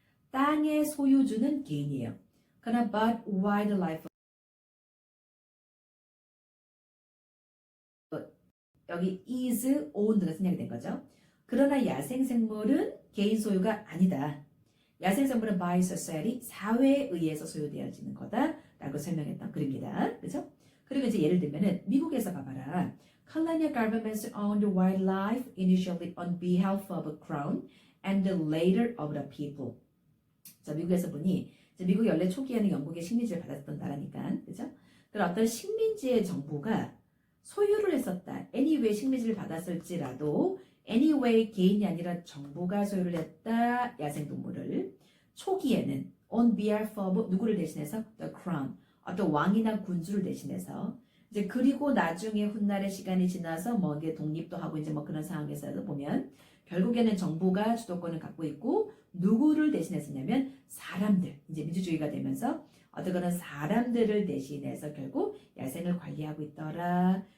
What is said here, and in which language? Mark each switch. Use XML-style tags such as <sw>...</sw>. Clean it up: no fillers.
<ko>땅의 소유주는 개인이에요. 그러나</ko> <en>but wildlife</en> <ko>여기 is owned가 생략이 된 거죠. 그러나 야생생물은 개인 소유가 아니다. 야생생물은</ko> <en>by society,</en> <ko>사회에 의해서 소유되어지는 거다라고 설명했던 글입니다. 그렇죠? 그리고 이제 예를 들면은 미국에서 봐봐라.</ko> <en>Colonial governments owned wildlife initially on behalf of the crown and later of the people.</en> <ko>자, 미국에서 보니 미국이 원래 초기에는 영국의 식민지를 받았던 나라니까, 그죠? 그런 어떤 식민지의 정부가 소유를 했었다. anyway 식민지를 받았을지라도 anyway 개인이 아니라 정부가 소유를 했다. 야생동물을 초기에는</ko> <en>on behalf of</en> <ko>누구를 대신해서</ko> <en>the crown</en> <ko>어떤 왕이나 군주를 대신해서 이제 그리고 나중에 훗날의 시간이 지나서 뭐 이게 독립도 하고 이제 뭐 그런 상황에서 보면 결국에는 정부가 주도권을 갖고 있고 누구를 대신했었냐면 사람들 이제 민주주의가 되면서 어떤 그런 사람들을 대신해서 결국 야생을 관리하고 있더라.</ko>